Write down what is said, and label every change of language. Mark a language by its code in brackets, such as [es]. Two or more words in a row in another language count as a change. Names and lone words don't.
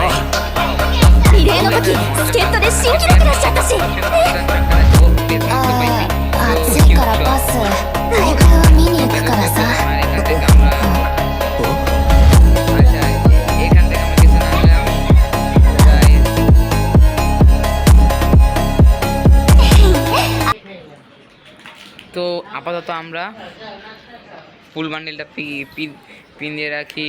[ja] リレーの時助っ人で新記録出しちゃったし暑いからパス大会は見に行くからさ [bn] তো আপাতত আমরা ফুল বান্ডেলটা পিন দিয়ে রাখি।